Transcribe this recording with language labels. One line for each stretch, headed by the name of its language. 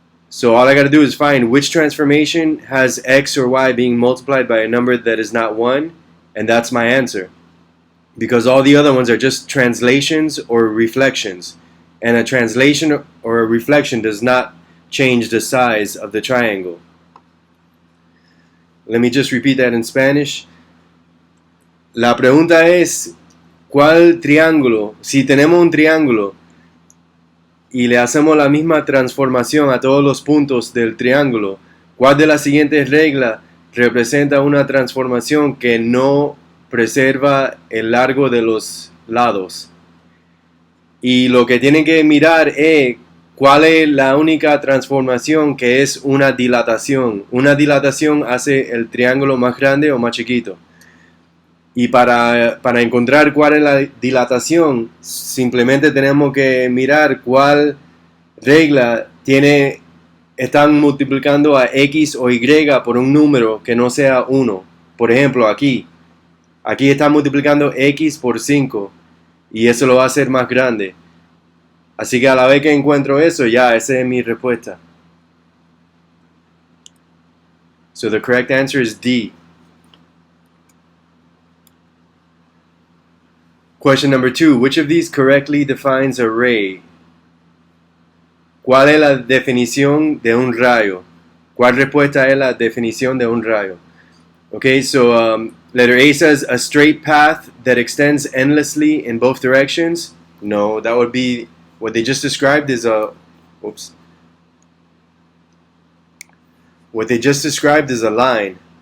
English: So all I got to do is find which transformation has x or y being multiplied by a number that is not 1, and that's my answer. Because all the other ones are just translations or reflections. And a translation or a reflection does not change the size of the triangle. Let me just repeat that in Spanish.
Spanish: La pregunta es, ¿cuál triángulo? Si tenemos un triángulo y le hacemos la misma transformación a todos los puntos del triángulo, ¿cuál de las siguientes reglas representa una transformación que no preserva el largo de los lados? Y lo que tienen que mirar es cuál es la única transformación que es una dilatación. Una dilatación hace el triángulo más grande o más chiquito. Y para encontrar cuál es la dilatación, simplemente tenemos que mirar cuál regla están multiplicando a x o y por un número que no sea 1. Por ejemplo, aquí está multiplicando x por 5 y eso lo va a hacer más grande. Así que a la vez que encuentro eso, ya, esa es mi respuesta.
English: So the correct answer is D. Question number 2. Which of these correctly defines a ray?
Spanish: ¿Cuál es la definición de un rayo? ¿Cuál respuesta es la definición de un rayo?
English: Okay, so letter A says a straight path that extends endlessly in both directions. No, that would be what they just described is a What they just described is a line.